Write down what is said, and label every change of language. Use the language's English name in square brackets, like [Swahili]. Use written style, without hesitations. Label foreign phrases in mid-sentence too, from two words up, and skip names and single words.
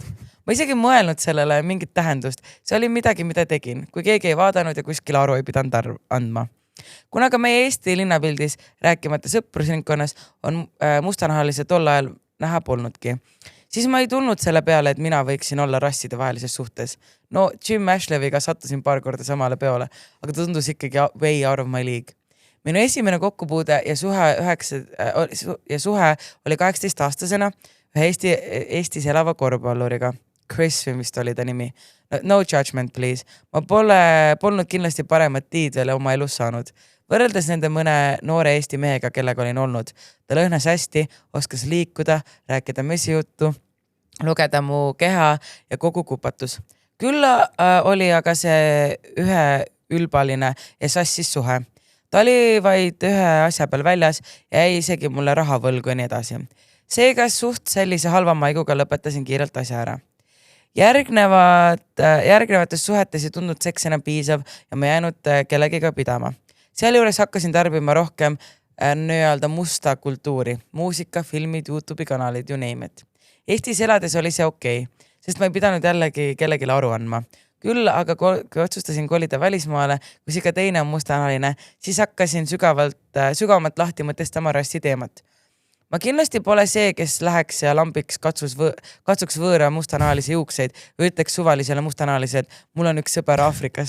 [Estonian] Ma isegi mõelnud sellele mingit tähendust. See oli midagi, mida tegin, kui keegi ei vaadanud ja kuskil aru ei pidanud andma. Kuna ka meie Eesti linnapildis, rääkimata sõprusringkonnas, on mustanahalise tol ajal näha polnudki, siis ma ei tulnud selle peale, et mina võiksin olla rasside vahelises suhtes. No Jim Ashleviga sattusin paar korda samale peole, aga ta tundus ikkagi [English] way out of my league. [Estonian] Minu esimene kokkupuude ja suhe oli 18-aastasena ühe Eestis elava korvpalluriga. Chris vist oli ta nimi. [English] No judgment, please. [Estonian] Ma polnud kindlasti paremat tiid veel oma elus saanud. Võrreldes nende mõne noore Eesti mehega, kellega olin olnud. Ta lõhnas hästi, oskas liikuda, rääkida mesijuttu, lugeda mu keha ja kogu kupatus. Küll oli aga see ühe ülbaline ja sassis suhe. Ta oli vaid ühe asja peal väljas ja jäi isegi mulle raha võlgu ja nii edasi. Seega suht sellise halva maiguga lõpetasin kiirelt asja ära. Järgnevates suhetes ei tundnud seks enam piisav ja ma jäänud kellegiga pidama. Sealjuures hakkasin tarbima rohkem nii-öelda musta kultuuri, muusika, filmid, YouTube'i kanalid, [English] you name it. [Estonian] Eestis elades oli see okei, sest ma ei pidanud jällegi kellegile aru andma. Küll aga kui otsustasin kolida välismaale, kus iga teine on mustanahaline, siis hakkasin sügavamalt lahti mõtestama rassi teemat. Ma kindlasti pole see, kes läheks ja lambiks katsuks võõra mustanahalisi juukseid või ütleks suvalisele mustanahalised, mul on üks sõber Aafrikast.